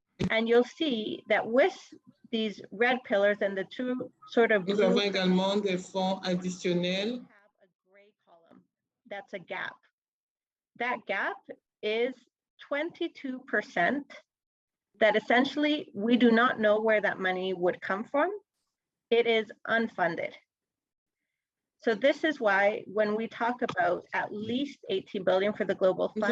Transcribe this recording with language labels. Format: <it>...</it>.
<en>And you'll see that with these red pillars and the 2 sort of</en> <fr>Nous avons également des fonds additionnels.</fr> <en>Have a gray column. That's a gap. That gap is 22%, that essentially we do not know where that money would come from. It is unfunded. So this is why when we talk about at least 18 billion for the Global Fund,</en>